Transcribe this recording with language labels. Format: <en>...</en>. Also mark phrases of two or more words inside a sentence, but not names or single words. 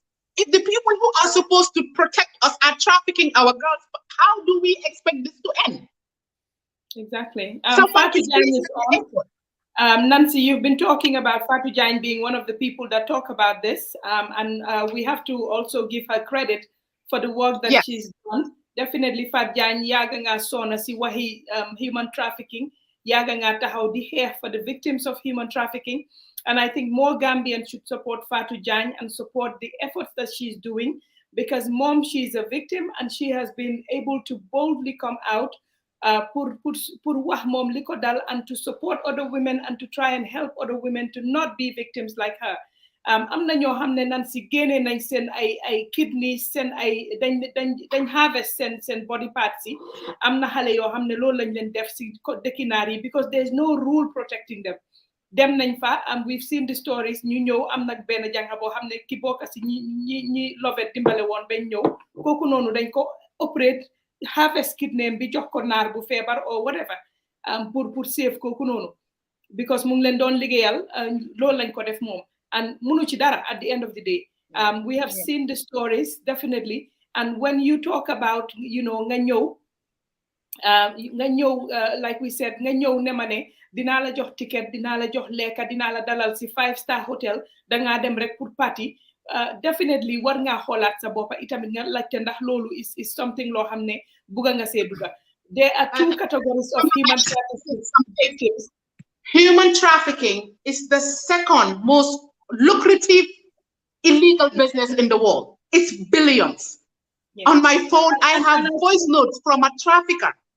<en>If the people who are supposed to protect us are trafficking our girls, how do we expect this to end? Exactly. Nancy, you've been talking about Fatou Jagne being one of the people that talk about this, and we have to also give her credit for the work that she's done. Definitely,</en> <wo>Fatou Jagne yaaga nga sona si wahi</wo> <en>human trafficking,</en> <wo>yaaga nga taxaw di xeex</wo> <en>for the victims of human trafficking, and I think more Gambians should support Fatou Jagne and support the efforts that she's doing, because she's a victim and she has been able to boldly come out pour</en> <wo>wax mom liko dal,</wo> <en>and to support other women and to try and help other women to not be victims like her.</en> <wo>am na ñoo xam ne Nancy génne nañ seen ay kidneys, seen ay dañ harvest seen</wo> <en>body parts</en> <wo>yi. am na xale yoo xam ne loolu lañ leen def si dëkki naar yi,</wo> <en>because there's no rule protecting them.</en> <wo>dem nañ fa,</wo> <en>we've seen the stories.</en> <wo>ñu ñëw am nag benn jànga boo xam ne ki bokk si ñi Lovett dimbale woon bañ ñëw, kooku noonu dañ ko</wo> <en>operate harvest kidney</en> <wo>bi jox ko naar bu feebar</wo> <en>or whatever,</en> <wo>pour save kooku noonu, because mu ngi leen doon liggéeyal. loolu lañ ko def moom, and munu ci dara</wo> <en>at the end of the day. We have seen the stories, definitely. And when you talk about,</en> <wo>nga ñëw,</wo> <en>like we said,</en> <wo>nga ñëw ne ma ne dinaa la jox ticket, dinaa la jox lekka, dinaa la dalal si</wo> <en>5-star hotel,</en> <wo>dangaa dem rek pour party. Definitely war ngaa xoolaat sa boppa itamit nga laajte ndax loolu</wo> <en>is something</en> <wo>loo xam ne bugga nga see duga.</wo> <en>There are two categories of human trafficking victims. Human trafficking is the second most lucrative illegal business in the world. It's billions. On my phone, I have voice notes from a trafficker.</en>